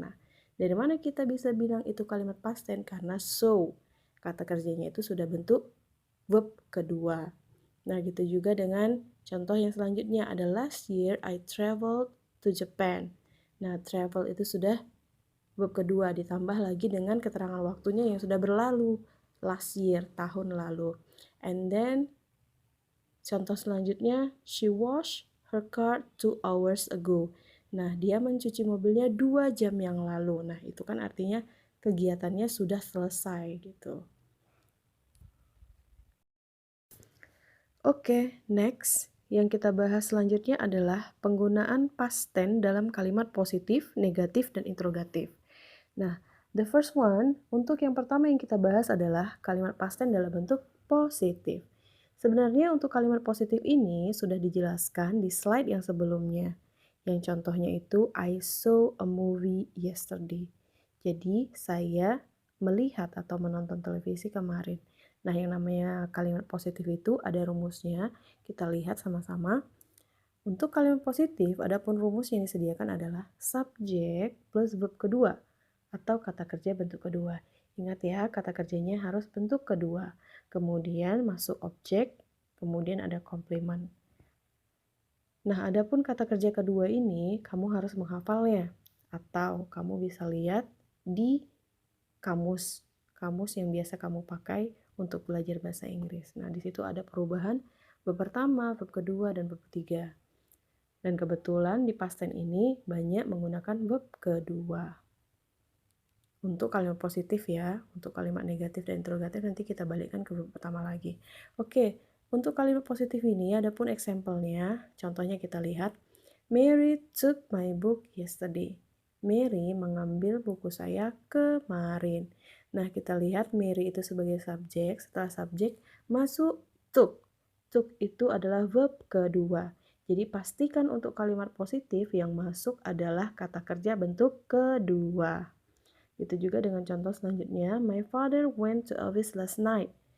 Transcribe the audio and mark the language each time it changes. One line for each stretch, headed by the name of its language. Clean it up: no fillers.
Indonesian: Nah, dari mana kita bisa bilang itu kalimat past tense? Karena so, kata kerjanya itu sudah bentuk verb kedua. Nah, gitu juga dengan contoh yang selanjutnya ada
English: last year I traveled to Japan.
Indonesian: Nah, travel itu sudah verb kedua ditambah lagi dengan keterangan waktunya yang sudah berlalu. Last year, tahun lalu.
English: And then
Indonesian: contoh selanjutnya
English: she washed her car 2 hours ago.
Indonesian: Nah, dia mencuci mobilnya 2 jam yang lalu. Nah, itu kan artinya kegiatannya sudah selesai gitu. Oke, next. Yang kita bahas selanjutnya adalah penggunaan past tense dalam kalimat positif, negatif, dan interrogatif. Nah,
English: the first one,
Indonesian: untuk yang pertama yang kita bahas adalah kalimat past tense dalam bentuk positif. Sebenarnya untuk kalimat positif ini sudah dijelaskan di slide yang sebelumnya. Yang contohnya itu,
English: I saw a movie yesterday.
Indonesian: Jadi, saya melihat atau menonton televisi kemarin. Nah, yang namanya kalimat positif itu ada rumusnya. Kita lihat sama-sama. Untuk kalimat positif, adapun rumus yang disediakan adalah subjek plus verb kedua atau kata kerja bentuk kedua. Ingat ya, kata kerjanya harus bentuk kedua. Kemudian masuk objek, kemudian ada komplement. Nah, adapun kata kerja kedua ini, kamu harus menghafalnya. Atau kamu bisa lihat di kamus yang biasa kamu pakai untuk belajar bahasa Inggris. Nah, di situ ada perubahan verb pertama, verb kedua, dan verb ketiga. Dan kebetulan di past tense ini banyak menggunakan verb kedua. Untuk kalimat positif ya, untuk kalimat negatif dan interrogatif nanti kita balikkan ke verb pertama lagi. Oke, untuk kalimat positif ini ada pun example-nya. Contohnya kita lihat,
English: Mary took my book yesterday.
Indonesian: Mary mengambil buku saya kemarin. Nah, kita lihat Mary itu sebagai subjek. Setelah subjek, masuk took. Took itu adalah verb kedua. Jadi, pastikan untuk kalimat positif yang masuk adalah kata kerja bentuk kedua. Itu juga dengan contoh selanjutnya.
English: My father went to office last night.